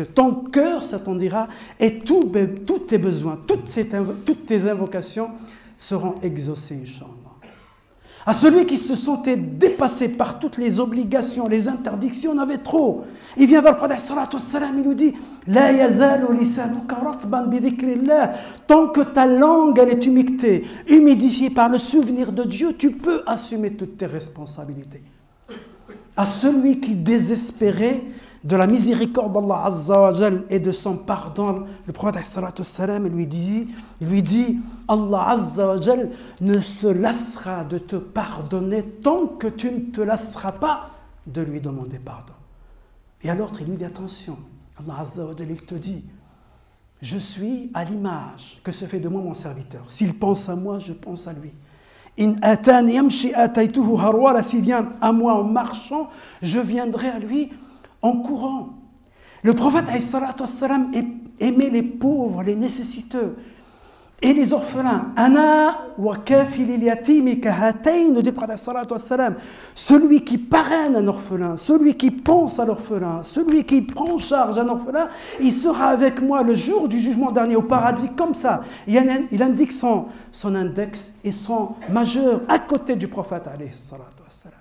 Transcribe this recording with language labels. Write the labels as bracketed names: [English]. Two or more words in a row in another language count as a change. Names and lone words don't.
[French] Ton cœur s'attendira et tous tes besoins, toutes tes invocations seront exaucées, Inch'Allah. À celui qui se sentait dépassé par toutes les obligations, les interdictions, on avait trop. Il vient vers le prophète [Arabic] صلى الله عليه وسلم, [French] il nous dit [Arabic] لا يزال لسانك رطبا بذكر الله. [French] Tant que ta langue elle est humidifiée par le souvenir de Dieu, tu peux assumer toutes tes responsabilités. À celui qui désespérait de la miséricorde d' [Arabic] الله عز وجل [French] et de son pardon, le prophète [Arabic] صلى الله عليه وسلم [French] lui dit [Arabic] الله عز وجل [French] ne se lassera de te pardonner tant que tu ne te lasseras pas de lui demander pardon. Et à l'autre, il lui dit attention, [Arabic] الله عز وجل, [French] il te dit, je suis à l'image que se fait de moi mon serviteur. S'il pense à moi, je pense à lui. [Arabic] إن أتاني يمشي أتيته هرولة, [French] s'il vient à moi en marchant, je viendrai à lui en courant. Le prophète aimait les pauvres, les nécessiteux et les orphelins. [Arabic] أنا وكافل اليتيم كهاتين, [French] dit le prophète [Arabic] صلى الله عليه وسلم. [French] Celui qui parraine un orphelin, celui qui pense à l'orphelin, celui qui prend en charge un orphelin, il sera avec moi le jour du jugement dernier au paradis, comme ça. Il indique son index et son majeur à côté du prophète [Arabic] عليه الصلاة والسلام.